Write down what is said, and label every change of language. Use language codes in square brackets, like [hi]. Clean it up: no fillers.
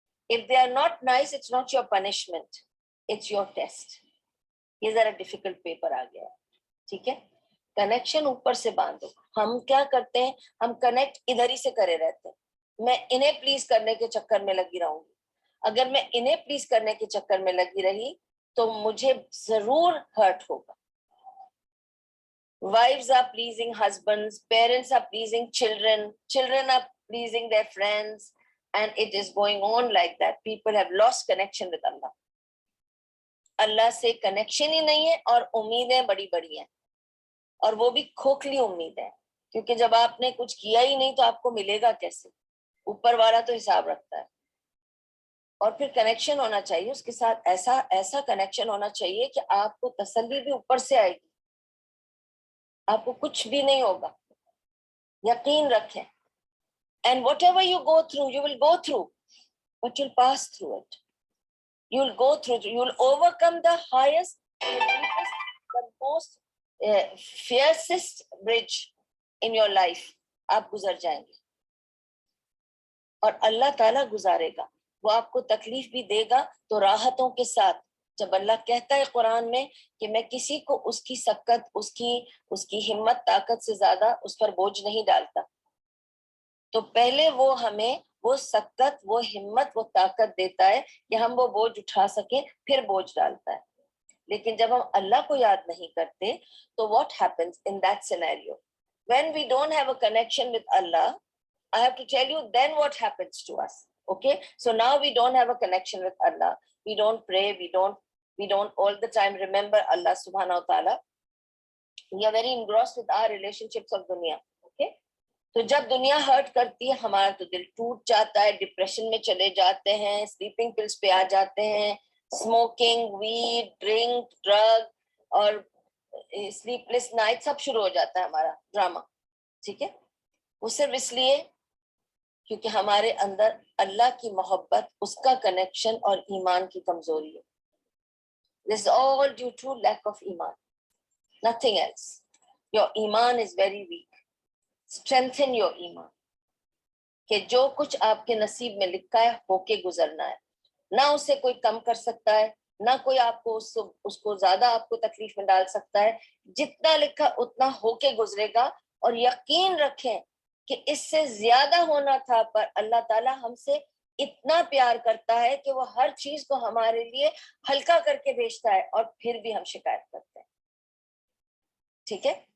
[en] If they are not nice, it's not your punishment, it's your test. [ur] یہ ذرا difficult paper آ گیا ہے. ٹھیک ہے. کنیکشن اوپر سے باندھو. ہم کیا کرتے ہیں، ہم کنیکٹ ادھر ہی سے کرے رہتے ہیں. میں انہیں پلیز کرنے کے چکر میں لگی رہوں گی. اگر میں انہیں پلیز کرنے کے چکر میں لگی رہی تو مجھے ضرور ہرٹ ہوگا. [en] Wives are pleasing husbands, parents are pleasing children, children are pleasing their friends, and it is going on like that. People have lost connection with Allah. [ur] اللہ سے کنیکشن ہی نہیں ہے اور امیدیں بڑی بڑی ہیں، اور وہ بھی کھوکھلی امیدیں، کیونکہ جب آپ نے کچھ کیا ہی نہیں تو آپ کو ملے گا کیسے؟ اوپر والا تو حساب رکھتا ہے. اور پھر کنیکشن ہونا چاہیے اس کے ساتھ، ایسا کنیکشن ہونا چاہیے کہ آپ کو تسلی بھی اوپر سے آئے گی، آپ کو کچھ بھی نہیں ہوگا، یقین رکھیں. [en] And whatever you go through, you will go through, but you'll pass through it. You'll go through it. You'll overcome the highest, the deepest, the most fiercest bridge in your life. [ur] آپ گزر جائیں گے اور اللہ تعالیٰ گزارے گا. وہ آپ کو تکلیف بھی دے گا تو راحتوں کے ساتھ. جب اللہ کہتا ہے قرآن میں کہ میں کسی کو اس کی سکت، اس کی ہمت طاقت سے زیادہ اس پر بوجھ نہیں ڈالتا، تو پہلے وہ ہمیں وہ سکت، وہ ہمت، وہ طاقت دیتا ہے کہ ہم وہ بوجھ اٹھا سکیں، پھر بوجھ ڈالتا ہے. لیکن جب ہم اللہ کو یاد نہیں کرتے تو [en] what happens in that scenario? When we don't have a connection with Allah, I have to tell you then what happens to us. Okay, so now we don't have a connection with Allah, we don't pray, we don't all the time remember Allah subhanahu wa ta'ala, we are very engrossed with our relationships of dunya. [ur] Okay, تو جب دنیا hurt کرتی ہے ہمارا تو دل ٹوٹ جاتا ہے، ڈپریشن میں چلے جاتے ہیں، سلیپنگ پلس پہ آ جاتے ہیں، اسموکنگ، ویڈ، ڈرنک، ڈرگ اور سلیپ لیس نائٹ سب شروع ہو جاتا ہے ہمارا ڈرامہ. ٹھیک ہے. وہ صرف اس لیے کیونکہ ہمارے اندر اللہ کی محبت، اس کا کنیکشن اور ایمان کی کمزوری ہے. [en] This is all due to lack of iman, nothing else. Your iman is very weak. Strengthen your iman. [ur] کہ جو کچھ آپ کے نصیب میں لکھا ہے ہو کے گزرنا ہے، نہ اسے کوئی کم کر سکتا ہے، نہ کوئی آپ کو اس کو زیادہ آپ کو تکلیف میں ڈال سکتا ہے. جتنا لکھا اتنا ہو کے گزرے گا. اور یقین رکھیں کہ اس سے زیادہ ہونا تھا، پر اللہ تعالیٰ ہم سے اتنا پیار کرتا ہے کہ وہ ہر چیز کو ہمارے لیے ہلکا کر کے بھیجتا ہے، اور پھر بھی ہم شکایت کرتے ہیں. ٹھیک ہے.